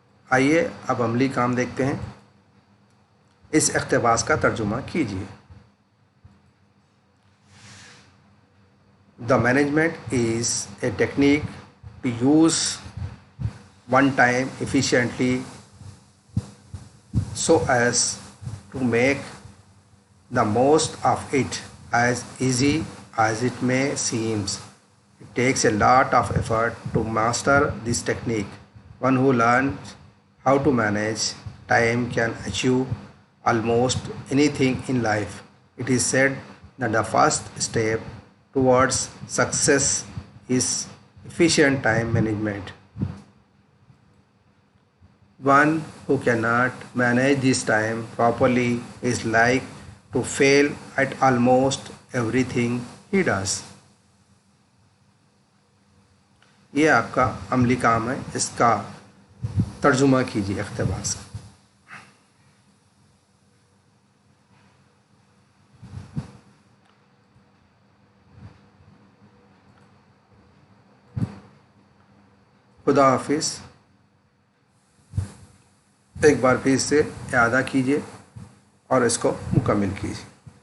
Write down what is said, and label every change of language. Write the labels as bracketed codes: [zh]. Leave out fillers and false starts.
[ur] آئیے اب عملی کام دیکھتے ہیں۔ اس اقتباس کا ترجمہ کیجیے۔ [en] The management is a technique to use one time efficiently so as to make the most of it as easy as it may seem. It takes a lot of effort to master this technique. One who learns how to manage time can achieve almost anything in life. It is said that the first step towards success is efficient time management. One who cannot manage this time properly is like to fail at almost everything he does. [ur] یہ آپ کا عملی کام ہے، اس کا ترجمہ کیجیے اقتباس۔ خدا حافظ۔ ایک بار پھر سے اعادہ کیجیے اور اس کو مکمل کیجیے۔